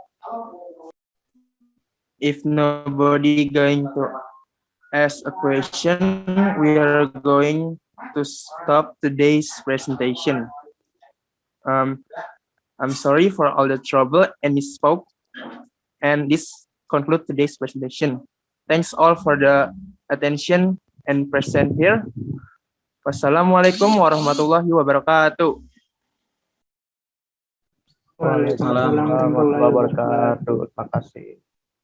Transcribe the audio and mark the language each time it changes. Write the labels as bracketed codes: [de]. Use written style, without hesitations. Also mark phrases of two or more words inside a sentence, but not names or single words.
[en] If nobody going to ask a question, we are going to stop today's presentation. I'm sorry for all the trouble and misspoke. And this concludes today's presentation. Thanks all for the attention and present here. [ar] والسلام عليكم ورحمة الله وبركاته. وعليكم السلام ورحمة الله وبركاته. [id] Terima kasih.